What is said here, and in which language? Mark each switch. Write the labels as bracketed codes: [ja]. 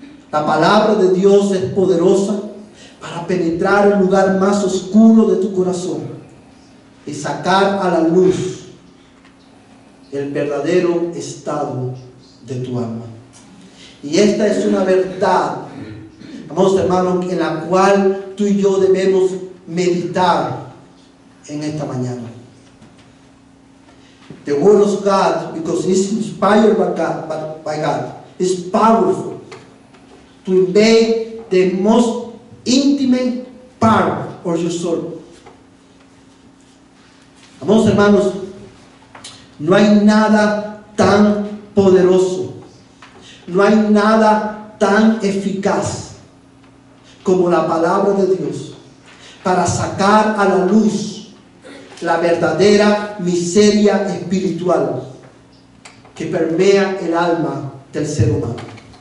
[es] La palabra de Dios es poderosa para penetrar el lugar más oscuro de tu corazón y sacar a la luz el verdadero estado de tu alma. Y esta es una verdad, amados hermanos, en la cual tú y yo debemos meditar en esta mañana. [en] The word of God, because it's inspired by God, is powerful to invade the most intimate part of your soul. [es] Amados hermanos, no hay nada tan poderoso, no hay nada tan eficaz como la palabra de Dios para sacar a la luz la verdadera miseria espiritual que permea el alma del ser humano.